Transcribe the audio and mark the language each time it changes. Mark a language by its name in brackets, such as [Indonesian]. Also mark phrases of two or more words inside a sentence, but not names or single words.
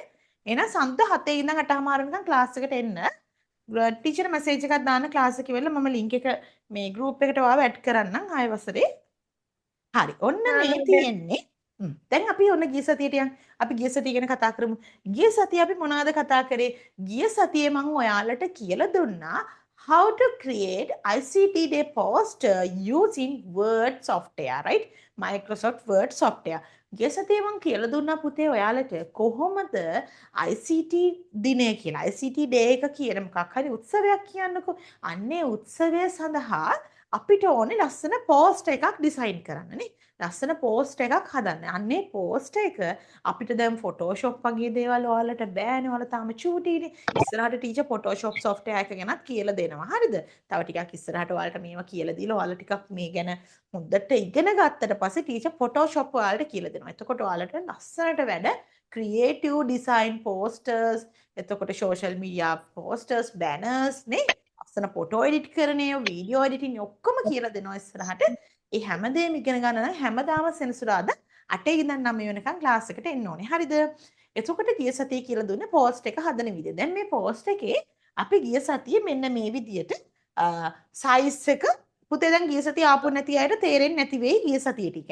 [Sinhala] එහෙනම් සඳුදා 7 ඉඳන් 8:00 වෙනකම් ක්ලාස් එකට එන්න. [English] teacher message [Sinhala] එකක් දාන්න ක්ලාස් එකේ වෙලා මම ලින්ක් එක මේ ගෲප් එකට ඔයාව ඇඩ් කරන්නම් 6 වසරේ. හරි. ඔන්න මේ තියෙන්නේ. දැන් අපි ඔන්න ගිය සතියට යන්. අපි ගිය සතිය ගැන කතා කරමු. ගිය සතිය අපි මොනවද කතා කරේ? ගිය සතියේ මම ඔයාලට කියලා දුන්නා [English] how to create ICT day poster using Word software, right? Microsoft Word software. [Sinhala] ගිය සතියේ මම කියලා දුන්නා පුතේ ඔයාලට කොහොමද ICT දිනය කියලා. [English] ICT day [Sinhala] එක කියන මොකක් හරි උත්සවයක් කියන්නකෝ. අන්නේ උත්සවය සඳහා අපිට ඕනේ ලස්සන පෝස්ට් එකක් ඩිසයින් කරන්න නේ. ලස්සන පෝස්ට් එකක් හදන්න. අන්නේ පෝස්ට් එක අපිට දැන් Photoshop වගේ දේවල් ඔයාලට බෑනේ. ඔයාලා තාම චූටිනේ. ඉස්සරහට ටීචර් Photoshop software එක ගැනත් කියලා දෙනවා. හරිද? තව ටිකක් ඉස්සරහට ඔයාලට මේවා කියලා දීලා ඔයාලා ටිකක් මේ ගැන හොඳට ඉගෙන ගත්තට පස්සේ ටීචර් Photoshop ඔයාලට කියලා දෙනවා. එතකොට ඔයාලට ලස්සනට වැඩ [English] creative design posters, [Sinhala] එතකොට [English] social media posters, [Sinhala] banners නේ. ලස්සන [English] photo edit [Sinhala] කරන ඒවා, [English] video editing [Sinhala] ඔක්කොම කියලා දෙනවා ඉස්සරහට. ඒ හැමදේම ඉගෙන ගන්න නම් හැමදාම සෙනසුරාදා 8 ඉඳන් 9 වෙනකන් ක්ලාස් එකට එන්න ඕනේ. හරිද? එතකොට ගිය සතියේ කියලා දුන්නේ පෝස්ට් එක හදන විදිය. දැන් මේ පෝස්ට් එකේ අපි ගිය සතියේ මෙන්න මේ විදියට සයිස් එක පුතේ දැන් ගිය සතිය ආපු නැති අයට තේරෙන්නේ නැති වෙයි ගිය සතියේ ටික.